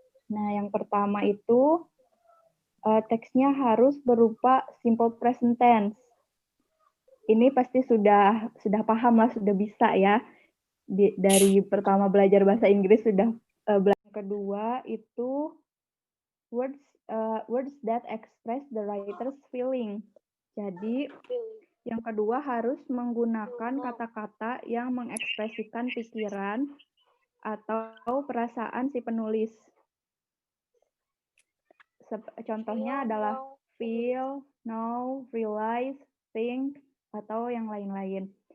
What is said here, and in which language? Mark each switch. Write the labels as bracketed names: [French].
[Indonesian] Nah, yang pertama itu teksnya harus berupa simple present tense. Ini pasti sudah paham lah, sudah bisa ya. Dari pertama belajar bahasa Inggris sudah belajar. Kedua itu words [English] words that express the writer's feeling. [Indonesian] Jadi, yang kedua harus menggunakan kata-kata yang mengekspresikan pikiran atau perasaan si penulis. Contohnya adalah feel, know, realize, think, atau yang lain-lain.